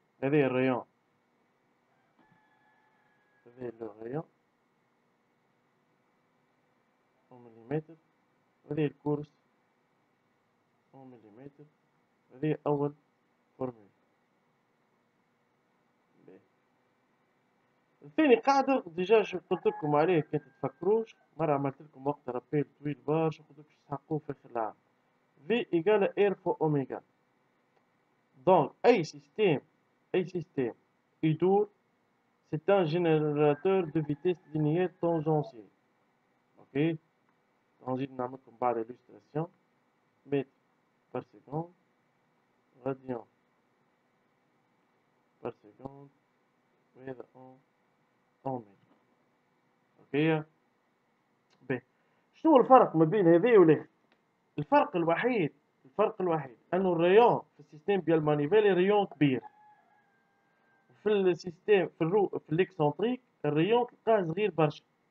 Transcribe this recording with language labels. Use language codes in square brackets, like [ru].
[ar] هذه الريون، هذه الريون اون مليمتر، وهذه الكورس اون مليمتر. هذه أول فورمول. الثاني قاعدة ديجا شو قلت لكم عليه كي تتفكروش، مرة عملت لكم وقت رابيل طويل برشا قلت لكم تحققوه في آخر العام. [fr] في إيكال إير فو أوميغا. [ar] دونك أي سيستيم يدور [fr] c'est un générateur de vitesse linéaire tangentielle. [ar] Ok, نزيد نعملكم بعد illustration. [fr] متر par seconde radian par seconde وهذا en متر. [ar] اوكي باهي شنو الفرق ما بين هذه وهذه؟ الفرق الوحيد انه الريون في السيستم ديال مانيفيل ريون كبير، في السيستم في الاكسنتريك الريون تلقاه صغير برشا.